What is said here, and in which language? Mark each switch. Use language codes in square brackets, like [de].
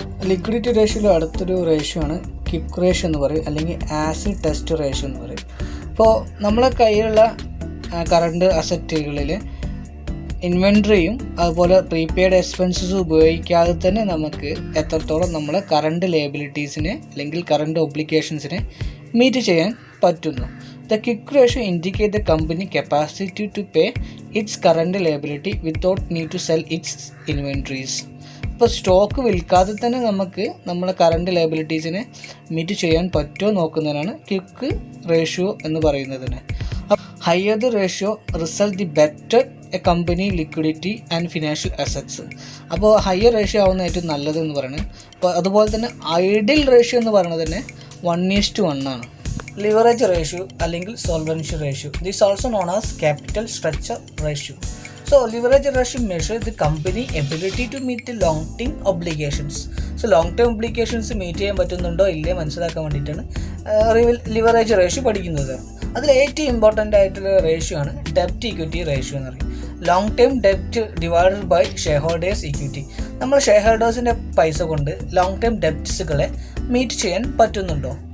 [ml] Liquidity റേഷ്യോയിൽ അടുത്തൊരു ratio ആണ് quick ratio എന്ന് പറയും, അല്ലെങ്കിൽ ആസിഡ് ടെസ്റ്റ് റേഷ്യോ എന്ന് പറയും. ഇപ്പോൾ നമ്മളെ കയ്യിലുള്ള കറണ്ട് അസറ്റുകളിൽ ഇൻവെൻട്രിയും അതുപോലെ പ്രീപെയ്ഡ് എക്സ്പെൻസസ് ഉപയോഗിക്കാതെ തന്നെ നമുക്ക് എത്രത്തോളം നമ്മളെ കറണ്ട് ലയബിലിറ്റീസിനെ അല്ലെങ്കിൽ കറണ്ട് ഒബ്ലിഗേഷൻസിനെ മീറ്റ് ചെയ്യാൻ പറ്റുന്നു. [en] The quick ratio indicates the company capacity to pay its current liability without need to sell its inventories. [ml] ഇപ്പോൾ സ്റ്റോക്ക് വിൽക്കാതെ തന്നെ നമുക്ക് നമ്മളെ കറണ്ട് ലയബിലിറ്റീസിനെ മീറ്റ് ചെയ്യാൻ പറ്റുമോ നോക്കുന്നതിനാണ് ക്വിക്ക് റേഷ്യോ എന്ന് പറയുന്നതിന്. [en] Higher the ratio result the better a company liquidity and financial assets. [ml] അപ്പോൾ higher ratio ആവുന്ന ഏറ്റവും നല്ലത് എന്ന് പറയുന്നത്. അപ്പോൾ അതുപോലെ തന്നെ ഐഡിയൽ റേഷ്യോ എന്ന് പറയുന്നത് തന്നെ 1:1 ആണ്. [en] Leverage ratio അല്ലെങ്കിൽ solvency ratio, this also known as capital structure ratio. So leverage ratio measures the company ability to meet the long term obligations. So long term obligations meet [ml] ചെയ്യാൻ പറ്റുന്നുണ്ടോ ഇല്ലേ മനസ്സിലാക്കാൻ വേണ്ടിയിട്ടാണ് ലിവറേജ് റേഷ്യോ പഠിക്കുന്നത്. അതിൽ ഏറ്റവും important ആയിട്ടുള്ള റേഷ്യോ ആണ് ഡെപ്റ്റ് ഇക്വിറ്റി റേഷ്യോ എന്ന് പറയും. [en] Long term ഡെപ്റ്റ് divided by share holders equity. [ml] നമ്മൾ ഷെയർ ഹോൾഡേഴ്സിൻ്റെ പൈസ കൊണ്ട് ലോങ് ടേം ഡെപ്റ്റ്സുകളെ മീറ്റ് ചെയ്യാൻ പറ്റുന്നുണ്ടോ?